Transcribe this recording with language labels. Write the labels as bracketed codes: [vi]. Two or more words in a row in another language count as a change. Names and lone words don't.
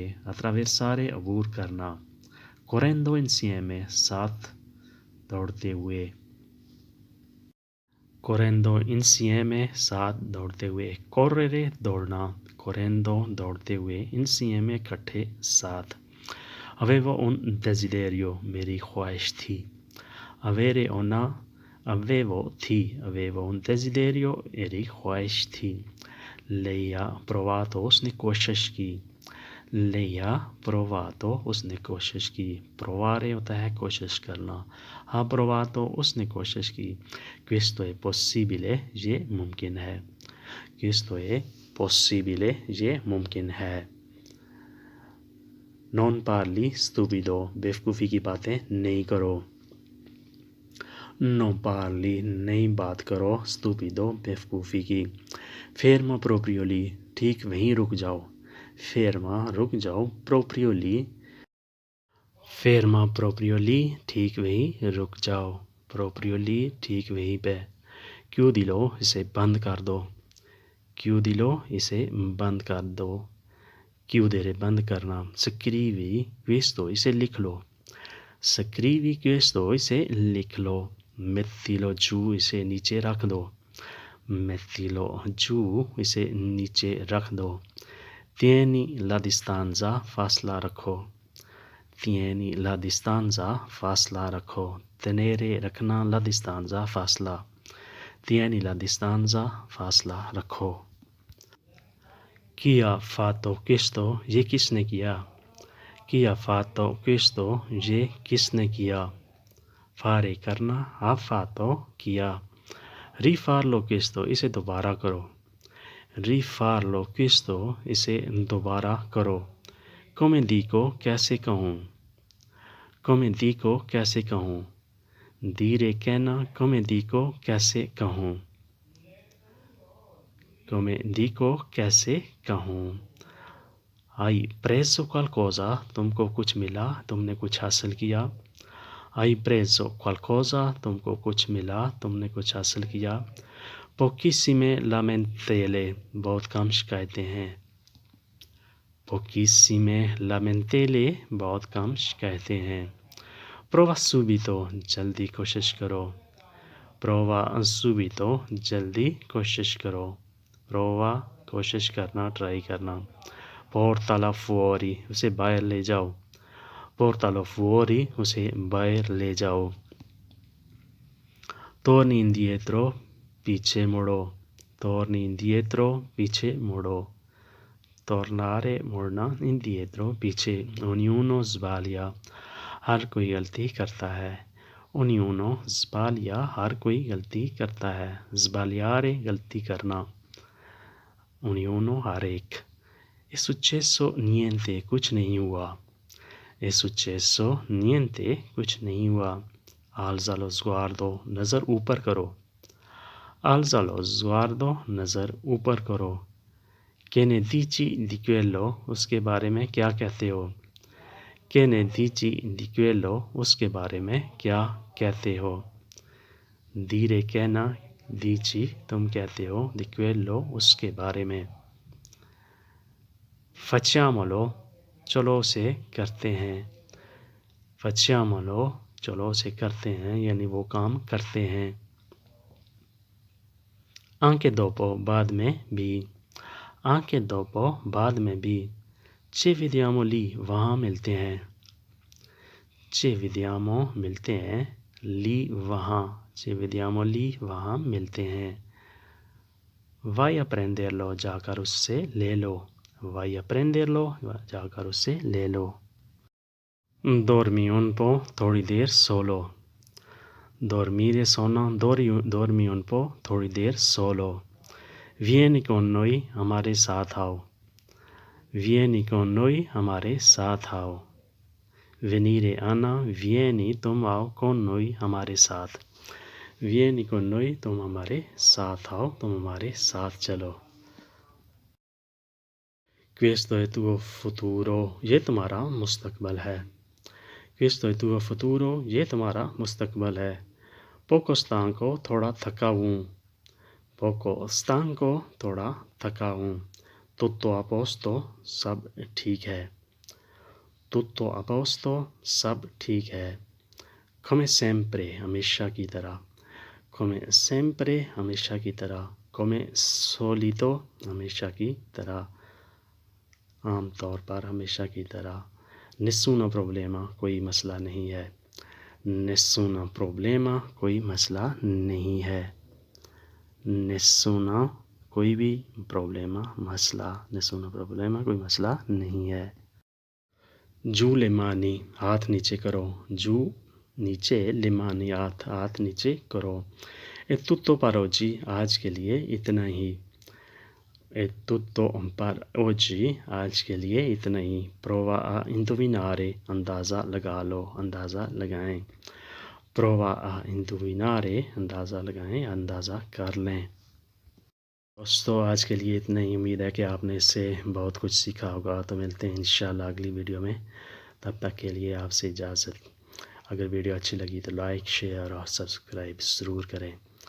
[ur] Attraversare عبور کرنا. [it] Correndo insieme [ur] ساتھ دوڑتے ہوئے. [it] Correndo insieme [ur] ساتھ دوڑتے ہوئے. Correre दौड़ना। Correndo دوڑتے ہوئے. Insieme اکٹھے ساتھ. [it] Avevo un desiderio [ur] میری خواہش تھی. [it] Avere una avevo un desiderio [ur] میری خواہش تھی. [it] Lei ha provato [ur] اس نے کوشش کی. [it] Lei ha provato [ur] اس نے کوشش کی. Provare ہوتا ہے کوشش کرنا. [it] Ha provato [ur] اس نے کوشش کی. [it] Questo è possibile [ur] یہ ممکن ہے. [it] Questo è possibile [ur] یہ ممکن ہے. [it] Non parli stupido [ur] بیوقوفی کی باتیں نہیں کرو. [it] Non parli [ur] نہیں بات کرو stupido بیوقوفی کی. [it] Ferma proprio lì [ur] ٹھیک وہیں رک جاؤ. Ferma رک جاؤ [it] proprio lì [ur] ٹھیک وہیں رک جاؤ. [it] Proprio lì [ur] ٹھیک وہیں پہ. Chiudilo اسے بند کر دو. Chiudilo اسے بند کر دو. Chiudere بند کرنا. [it] Scrivi questo [ur] اسے لکھ لو. [it] Scrivi questo [ur] اسے لکھ لو. [it] Mettilo giù [ur] اسے نیچے رکھ دو. [it] Mettilo giù [ur] اسے نیچے رکھ دو. [it] Tieni la distanza [ur] فاصلہ رکھو. [it] Tieni la distanza [ur] فاصلہ رکھو. [it] Tenere रखना la distanza फासला। Tieni la distanza [ur] فاصلہ رکھو. [it] Chi ha fatto questo [ur] یہ کس نے کیا. [it] Chi ha fatto questo [ur] یہ کس نے کیا. [it] Fare करना ha fatto किया। Rifarlo questo [ur] اسے دوبارہ کرو. [it] Rifarlo questo [ur] اسے دوبارہ کرو. [it] Come dico [ur] کیسے کہوں. [it] Come dico [ur] کیسے کہوں. Dire कहना [it] come dico [ur] کیسے کہوں. [it] Come dico [ur] کیسے کہوں. [it] Hai preso qualcosa [ur] تم کو کچھ ملا، تم نے کچھ حاصل کیا. [it] Hai preso qualcosa [ur] تم کو کچھ ملا، تم نے کچھ حاصل کیا. [it] Pochissime lamentele [ur] بہت کم شکایتیں ہیں. [it] Pochissime lamentele [ur] بہت کم شکایتیں ہیں. [it] Prova subito [ur] جلدی کوشش کرو. [it] Prova subito [ur] جلدی کوشش کرو. Prova کوشش کرنا، ٹرائی کرنا. [it] Portala fuori [ur] اسے باہر لے جاؤ. [it] Portalo fuori [ur] اسے باہر لے جاؤ. [it] Torni indietro [ur] پیچھے مڑو. [it] Torni indietro [ur] پیچھے مڑو. Tornare मुड़ना indietro पीछे। [it] Ognuno sbaglia [ur] ہر کوئی غلطی کرتا ہے. [it] Ognuno sbaglia [ur] ہر کوئی غلطی کرتا ہے. Sbagliare غلطی کرنا. Ognuno ہر ایک. [it] È successo niente [ur] کچھ نہیں ہوا. [it] È successo niente [ur] کچھ نہیں ہوا. [it] Alza lo sguardo [ur] نظر اوپر کرو. [it] Alza lo sguardo [ur] نظر اوپر کرو. [it] Che ne dici di quello [ur] اس کے بارے میں کیا کہتے ہو. [it] Che ne dici di quello [ur] اس کے بارے میں کیا کہتے ہو. Dire कहना dici تم کہتے ہو [it] di quello [ur] اس کے بارے میں. Facciamolo چلو اسے کرتے ہیں. Facciamolo چلو اسے کرتے ہیں یعنی وہ کام کرتے ہیں. [it] Anche dopo [ur] بعد میں بھی. [it] Anche dopo [ur] بعد میں بھی. [it] Ci vediamo lì [ur] وہاں ملتے ہیں. [it] Ci vediamo [ur] ملتے ہیں. Lì वहाँ। [it] Ci vediamo lì [ur] وہاں ملتے ہیں. [it] Vai a prenderlo [ur] جا کر اس سے لے لو. [it] Vai a prenderlo [ur] جا کر اس سے لے لو. [it] Dormi un po' [ur] تھوڑی دیر سو لو. Dormire सोना [it] dormi un po' [ur] تھوڑی دیر سو لو. [it] Vieni con noi, [ur] ہمارے ساتھ آؤ. [it] Vieni con noi, [ur] ہمارے ساتھ آؤ. Venire आना, vieni تم آؤ, [it] con noi [ur] ہمارے ساتھ. [it] Vieni con noi, [ur] تم ہمارے ساتھ آؤ، تم ہمارے ساتھ چلو. [it] Questo è tuo futuro, [ur] یہ تمہارا مستقبل ہے. [it] Questo è tuo futuro, [ur] یہ تمہارا مستقبل ہے. [it] Poco stanco, [ur] تھوڑا تھکا ہوں. [it] Poco stanco, [ur] تھوڑا تھکا ہوں. [it] Tutto a posto, [ur] سب ٹھیک ہے. [it] Tutto a posto, [ur] سب ٹھیک ہے. [it] Come sempre, [ur] ہمیشہ کی طرح. [it] Come sempre, [ur] ہمیشہ کی طرح. [it] Come solito, [ur] ہمیشہ کی طرح. عام طور پر، ہمیشہ کی طرح. [it] Nessuno problema, [ur] کوئی مسئلہ نہیں ہے. [it] Nessuno problema, [ur] کوئی مسئلہ نہیں ہے. Nessuno, کوئی بھی. [it] Problema, मसला. Nessuno problema, [ur] کوئی مسئلہ نہیں ہے. [it] Giù le mani, [ur] ہاتھ نیچے کرو. Giù, नीचे. [it] Le mani, [ur] ہاتھ نیچے کرو. [it] È tutto per oggi, [ur] آج کے لیے اتنا ہی. [it] È tutto per oggi, [ur] آج کے لیے اتنا ہی. [it] Prova a indovinare, [ur] اندازہ لگا لو. اندازہ لگائیں. [it] Prova a indovinare, [ur] اندازہ لگائیں، اندازہ کر لیں. دوستو، آج کے لیے اتنا ہی۔ امید ہے کہ آپ نے اس سے بہت کچھ سیکھا ہوگا. تو ملتے ہیں انشاءاللہ اگلی ویڈیو میں. تب تک کے لیے آپ سے اجازت. اگر ویڈیو اچھی لگی تو لائک، شیئر اور سبسکرائب ضرور کریں.